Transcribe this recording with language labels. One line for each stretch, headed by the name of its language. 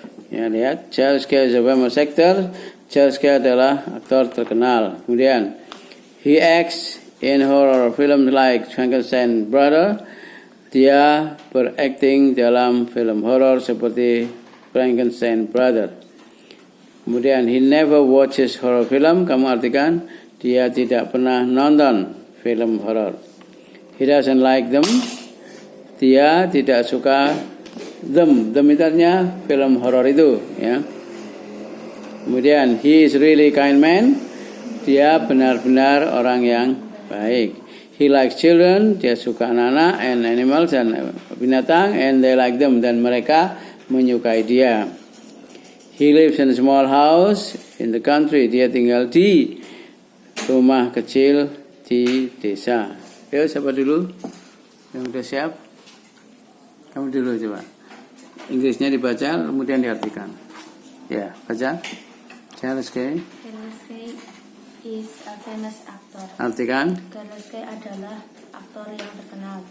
Indonesian: Ya, lihat
English: Charles Kay is a famous actor.
Indonesian: Charles Kay adalah aktor terkenal. Kemudian
English: he acts in horror film like Frankenstein Brother.
Indonesian: Dia berakting dalam film horor seperti Frankenstein Brother. Kemudian
English: he never watches horror film.
Indonesian: Kamu artikan dia tidak pernah nonton film horor.
English: He doesn't like them.
Indonesian: Dia tidak suka them. Them itu artinya film horor itu ya. Kemudian
English: he is really kind man.
Indonesian: Dia benar-benar orang yang baik.
English: He likes children,
Indonesian: dia suka anak-anak,
English: and animals,
Indonesian: dan binatang,
English: and they like them,
Indonesian: dan mereka menyukai dia.
English: He lives in a small house in the country,
Indonesian: dia tinggal di rumah kecil di desa. Yuk, siapa dulu? Yang sudah siap? Kamu dulu coba. Inggrisnya dibaca, kemudian diartikan. Ya, baca. Charles Kay.
English: Charles Kay is a famous actor.
Indonesian: Artikan. Charles Kay adalah aktor yang terkenal.